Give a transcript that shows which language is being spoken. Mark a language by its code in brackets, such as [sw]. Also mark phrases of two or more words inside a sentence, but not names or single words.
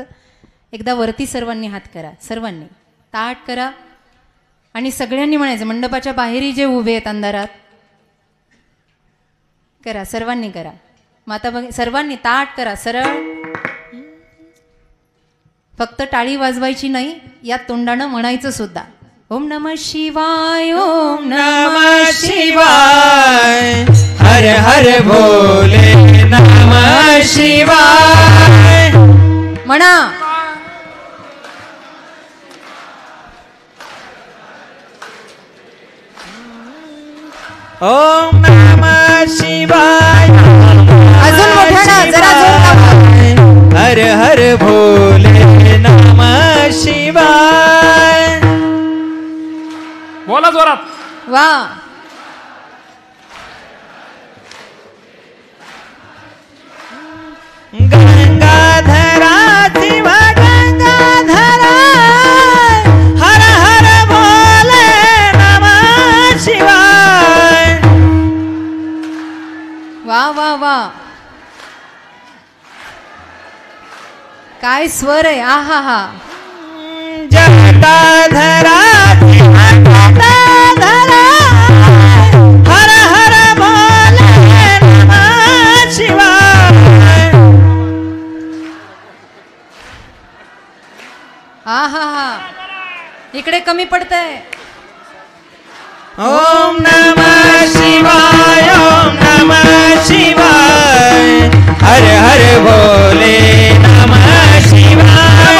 [mr] एकदा वरती सर्वांनी हात करा, सर्वांनी ताट करा आणि सगळ्यांनी म्हणायचं, मंडपाच्या बाहेरही जे उभे आहेत अंधारात करा, सर्वांनी करा. माता बघ, सर्वांनी ताट करा सरळ. फक्त टाळी वाजवायची नाही, या तोंडानं म्हणायचं सुद्धा. [sa] ओम नमः शिवाय, ओम नमः शिवाय, हर हर भोले नमः शिवाय. [mr] म्हणा. [sa] ओम नमः शिवाय, [mr] अजून मोठ्यानं, जरा जोर लावा. [sa] हर हर भोले नमः शिवाय. [mr] बोला जोरात. वा. [sa] गंगाधरा शिव गंगाधरा, हर हर भोले नमः शिवाय. [mr] वा वा वा, काय स्वर आहे. आ हा हा. [sa] जटाधरा जटाधरा, हर हर भोले नमः शिवाय. [mr] हा हा हा, इकडे कमी पडतंय. [sa] ओम नमः शिवाय, ओम नमः शिवाय, हर हर भोले नमः शिवाय.